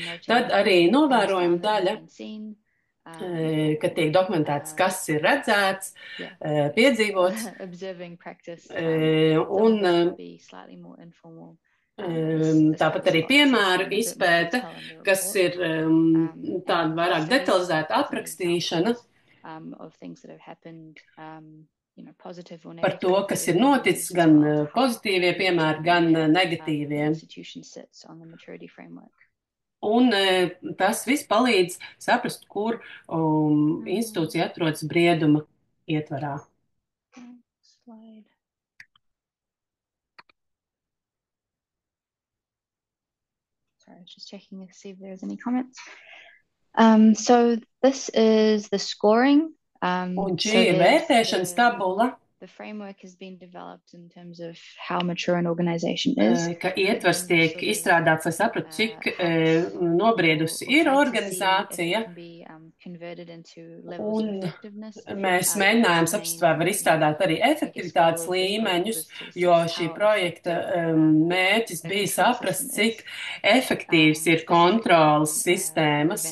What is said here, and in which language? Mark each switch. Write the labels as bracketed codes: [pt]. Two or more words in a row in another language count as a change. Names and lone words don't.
[lv] Tad arī novērojuma daļa, kad tiek dokumentēts, kas ir redzēts, piedzīvots, un tāpat arī piemēru izpēta, kas ir tāda vairāk detalizēta aprakstīšana par to, kas ir noticis, gan pozitīvie piemēri, gan negatīvie. Un tas viss palīdz saprast, kur institūcija atrodas brieduma ietvarā. [en] Sorry, I was just checking to see if there's any comments. So this is the scoring. [lv] Un šī ir vērtēšanas tabula. [en] The framework has been developed in terms of how mature an organization is. [lv] Ka ietvars tiek izstrādāts, lai saprastu, cik nobriedusi ir organizācija. Un mēs mēģinājām saprast, vai var izstrādāt arī efektivitātes līmeņus, jo šī projekta mērķis bija saprast, cik efektīvs ir kontrolas sistēmas.